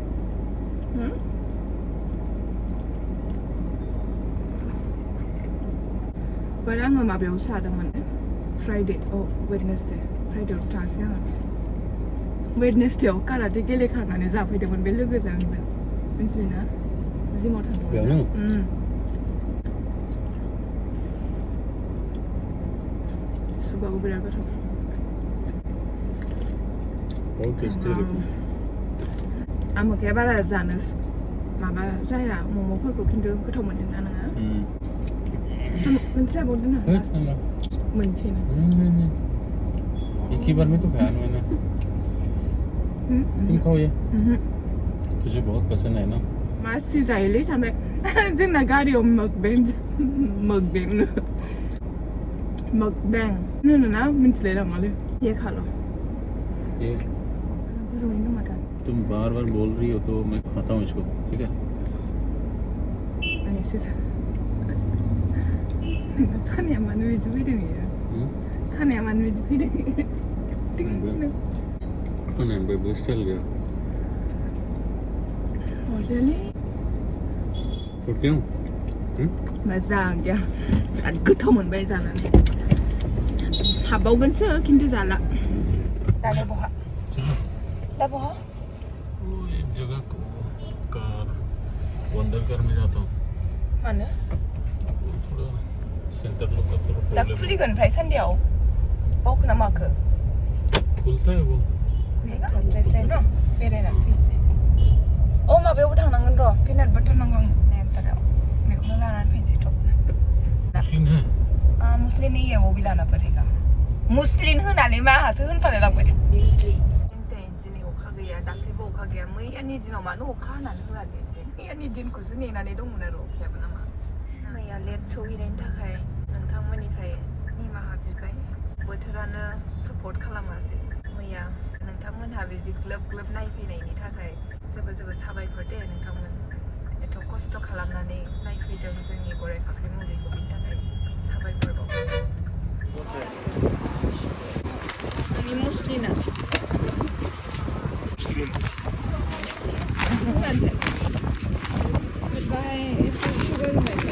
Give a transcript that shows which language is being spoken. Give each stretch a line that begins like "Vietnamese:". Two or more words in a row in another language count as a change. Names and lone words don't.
Bodo: बाट आङो माबायावसो जादोंमोन
English: Friday Wednesday
Bodo: फ्राइडेआव थाङासै आङो वेडनेसडेआव काराटे गेलेखांनानै जाफैदोंमोन बे लोगोजों आंजों मिन्थिबायना जिमाव थांदोंमोन सुबाबो बिराद गोथाव
Hindi: बहुत टेस्टी लेकिन
Bodo: आमोखाया बारा जानो माबा जाया मम'फोरखौ खिन्थु गोथाव मोनदोंना नोङो मोनसे जाबावदो ना मोनसे ना
Hindi: एक ही बार में तो खाया मैंने तुम खाओ ये तुझे बहुत पसंद है ना
Bodo: मासि जायोलै सानबाय जोंना गारियाव मकबें होनोना मिन्थिलायलाङालै
Hindi: ये खा लो
Bodo: ये गुदुङैनो दं माथो
Hindi: तुम बार बार बोल रही हो तो मैं खाता हूँ इसको ठीक है
Bodo: एसे खानाया मानो बिदि फैदों इयो खानाया मानो बिदि फैदों खानाया बे स्टाइल गया अरजायालै
Hindi: और क्यों
Bodo: मोजां गैया बिराद गोथाव मोनबाय जानानै हाबबावगोनसो खिन्थु जाला दालाय बहा दा बहा
Hindi: वो एक जगह को कार वंडर कार में जाता हूँ
Bodo: मानो
Hindi: थोड़ा सेंटर लोग का थोड़ा
Bodo: दा प्रॉब्लम खुलिगोन ओमफ्राय सानदेआव बावखो ना माखो
Hindi: खुलता है वो
Bodo: खुलिगोन हास्लायस्लाय न बेरायनानै फैनोसै माबायावबो थांनांगोन र'
English: peanut butter
Bodo: नांगौ नेटाराव बेखौनो लानानै फैनोसै थबनो
Hindi: मुस्लिन है मुस्लिन ये वो भी लाना पड़ेगा
Bodo: मुस्लिन होनानै माहासो होनफालायलांबाय दिनै अखा गैया दाख्लैबो अखा गैया मैयानि दिनाव मानो अखा हानानै होआलै मैयानि दिनखौसो नेनानै दंमोन आरो अखायाबो नामा मैया लेट सौहैनायनि थाखाय नोंथांमोननिफ्राय निमाहा बिबाय बोथोरानो सापर्ट खालामासै मैया नोंथांमोनहा बिदि ग्लोब ग्लोब नायफैनायनि थाखाय जोबोद जोबोद साबायखर दे नोंथांमोन एथ' खस्थ' खालामनानै नायफैदों जोंनि गराइ फाख्रि मुभिखौ बिनि थाखाय साबायखर बावबाय आंनि मुस्लिना बाहाय एसे सुगार होनाय थायो